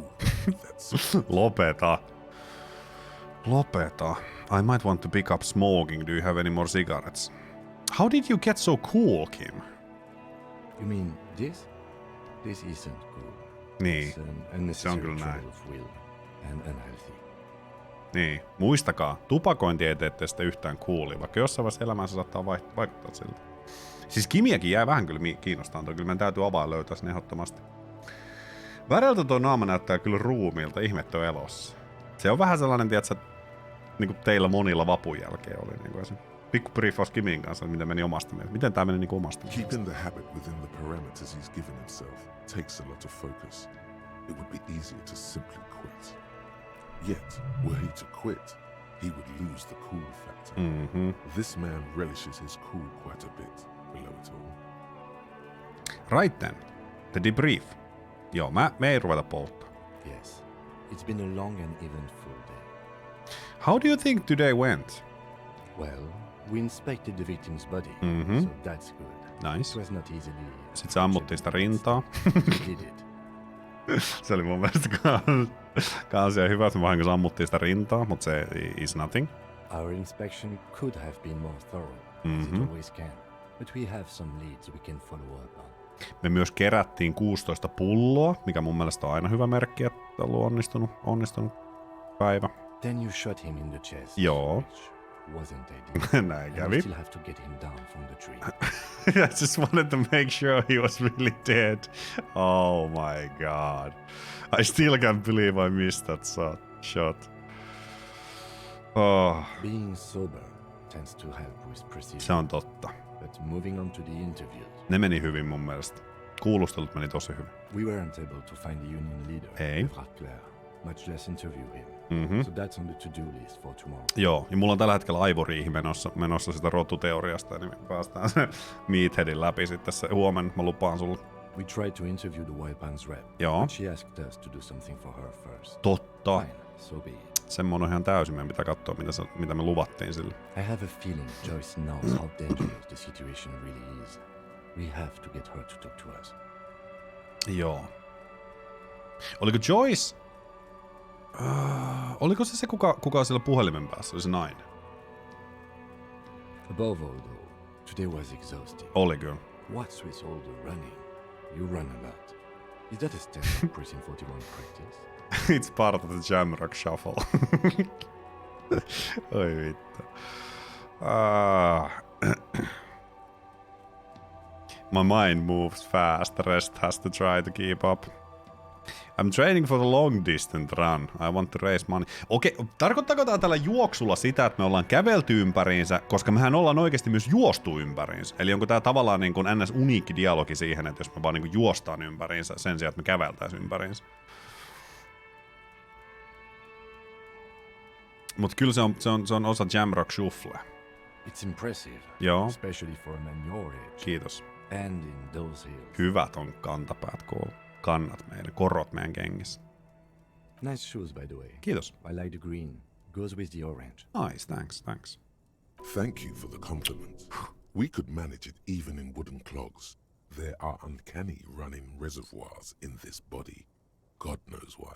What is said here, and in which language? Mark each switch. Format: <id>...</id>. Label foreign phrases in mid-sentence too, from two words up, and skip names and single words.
<en>That's</en> <fi>Lopeta. Lopeta.</fi> <en>I might want to pick up smoking. Do you have any more cigarettes? How did you get so cool, Kim? You mean this? This isn't cool.</en> <fi>Niin.</fi> <en>It's an unnecessary</en> <fi>kyllä näin.</fi> <en>trouble of will and unhealthy.</en> <fi>Niin. Muistakaa, tupakointi ei tee teistä yhtään coolia, vaikka jossain vaiheessa elämänsä saattaa vaikuttaa siltä. Siis Kimiäkin jää vähän kyllä kiinnostaa, kyllä meidän täytyy avaa löytää sen ehdottomasti. Väreltä tuo naama näyttää kyllä ruumiilta, ihmettä on elossa. Se on vähän sellainen, tiedätkö, niin kuin teillä monilla vapun jälkeen oli. Niin kuin se pikku briefaus Kimin kanssa, miten meni omasta mielestä. Miten tää meni niin kuin omasta mielestä?</fi> <en>keeping the habit within the parameters he's given himself takes a lot of focus. It would be easier to simply quit. Yet, were he to quit, he would lose the cool factor. This man relishes his cool quite a bit below it all. Right then. The debrief.</en> <fi>Joo, me ei ruveta polttaa.</fi> <en>Yes. It's been a long and eventful day. How do you think today went? Well, we inspected the victim's body, so that's good. Nice. It was not easily...</en> <fi>Sitten se ammuttiin sitä rintaa.</fi> <en>We did it.</en> <fi>Se oli mun mielestä kanssa hyvä, että me vahingossa ammuttiin sitä rintaa, mutta se</fi> <en>is nothing. Our inspection could have been more thorough, as it always can. But we have some leads we can follow up on.</en> <fi>Me myös kerättiin 16 pulloa, mikä mun mielestä on aina hyvä merkki, että on ollut onnistunut päivä.</fi> <en>Then you shot him in the chest.</en> <fi>Joo.</fi> <en>Which wasn't ideal.</en> <fi>Näin</fi> <en>And</en> <fi>kävi.</fi> <en>we still have to get him down from the tree. I just wanted to make sure he was really dead. Oh my god. I still can't believe I missed that shot. Oh, Being sober tends to help with precision.</en> <fi>se on totta.</fi> <en>But But moving on to the interviews.</en> <fi>Ne meni hyvin mun mielestä. Kuulustelut meni tosi hyvin.</fi> <en>We weren't able to find the union leader,</en> <fi>Ei.</fi> <en>Claire, much less interview him. Mhm. So that's on the to-do list for tomorrow.</en> <fi>Joo, ja mulla on tällä hetkellä aivoriihi menossa sitä rotuteoriasta, niin päästään se Meatheadin läpi sitten se huomenna, mä lupaan sulle.</fi> <en>We tried to interview the Wildpan's rep,</en> <fi>Joo.</fi> <en>but she asked us to do something for her first.</en> <fi>Totta.</fi> <en>Fine, so be it.</en> <fi>Semmoinen on ihan täysin, meidän pitää katsoa, mitä me luvattiin sille.</fi> <en>I have a feeling Joyce knows how dangerous the situation really is. We have to get her to talk to us.</en> <fi>Joo. Oliko Joyce... oliko se kuka siellä puhelimen päässä? Oli se nainen?</fi> <en>Above all, though, today was exhausting.</en> <fi>Oli kyllä.</fi> <en>What's with all the running? You run a lot. Is that a standard Prison 41 practice? It's part of the Jamrock Shuffle.</en> <fi>Oi vittu.</fi> <en>My mind moves fast, the rest has to try to keep up. I'm training for the long distance run. I want to raise money.</en> <fi>Okei, tarkoittaako tää tällä juoksulla sitä, että me ollaan kävelty ympäriinsä, koska mehän ollaan oikeasti myös juostu ympäriinsä. Eli onko tää tavallaan niin kuin ns. Uniikki dialogi siihen, että jos me vaan niin kuin juostaan ympäriinsä sen sijaan, että me käveltäis ympäriinsä. Mut kyllä se on osa Jamrock Shuffle.</fi> <en>It's impressive.</en> <fi>Joo.</fi> <en>Especially for a man your age.</en> <fi>Kiitos.</fi> <en>And in those hills.</en> <fi>Hyvät on kantapäät kuulla. Kannat meidän, korot meidän kengissä.</fi> <en>Nice shoes, by the way.</en> <fi>Kiitos.</fi> <en>I like the green. Goes with the orange. Nice, thanks. Thank you for the compliment. We could manage it even in wooden clogs. There are uncanny running reservoirs in this body. God knows why.</en>